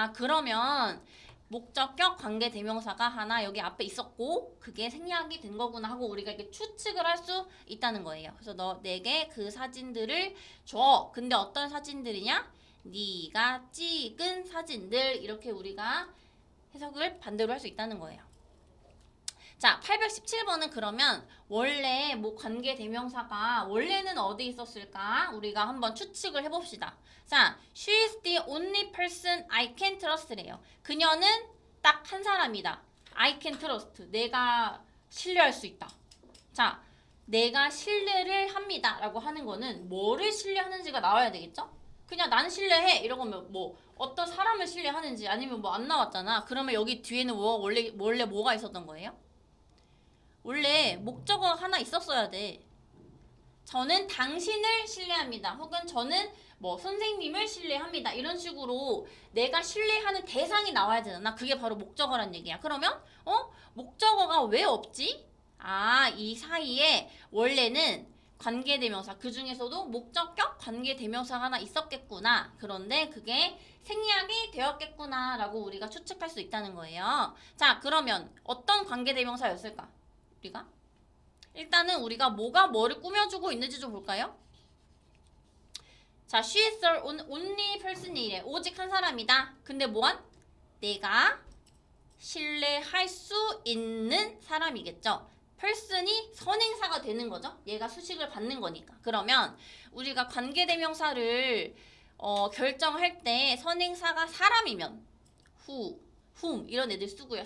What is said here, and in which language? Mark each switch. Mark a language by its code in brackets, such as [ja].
[ko] 그러면 목적격 관계대명사가 하나 여기 앞에 있었고 그게 생략이 된 거구나 하고 우리가 이렇게 추측을 할 수 있다는 거예요. 그래서 내게 그 사진들을 줘. 근데 어떤 사진들이냐? 네가 찍은 사진들 이렇게 우리가 해석을 반대로 할 수 있다는 거예요. 자, 817번은 그러면 원래 뭐 관계 대명사가 원래는 어디 있었을까? 우리가 한번 추측을 해봅시다. [en] 자, she is the only person I can trust래요. [ko] 그녀는 딱 한 사람이다. [en] I can trust. [ko] 내가 신뢰할 수 있다. 자, 내가 신뢰를 합니다. 라고 하는 거는 뭐를 신뢰하는지가 나와야 되겠죠? 그냥 나는 신뢰해. 이러면 뭐 어떤 사람을 신뢰하는지 아니면 뭐 안 나왔잖아. 그러면 여기 뒤에는 원래 뭐가 있었던 거예요? 원래 목적어가 하나 있었어야 돼. 저는 당신을 신뢰합니다. 혹은 저는 뭐 선생님을 신뢰합니다. 이런 식으로 내가 신뢰하는 대상이 나와야 되잖아. 그게 바로 목적어란 얘기야. 그러면 목적어가 왜 없지? 아, 이 사이에 원래는 관계대명사, 그 중에서도 목적격 관계대명사가 하나 있었겠구나. 그런데 그게 생략이 되었겠구나 라고 우리가 추측할 수 있다는 거예요. 자, 그러면 어떤 관계대명사였을까? 우리가? 일단은 우리가 뭐가 뭐를 꾸며주고 있는지 좀 볼까요? [en] 자, she is the only person이래. [ko] 오직 한 사람이다. 근데 뭐한? 내가 신뢰할 수 있는 사람이겠죠. person이 선행사가 되는 거죠. 얘가 수식을 받는 거니까. 그러면 우리가 관계대명사를 결정할 때 선행사가 사람이면 whom 이런 애들 쓰고요.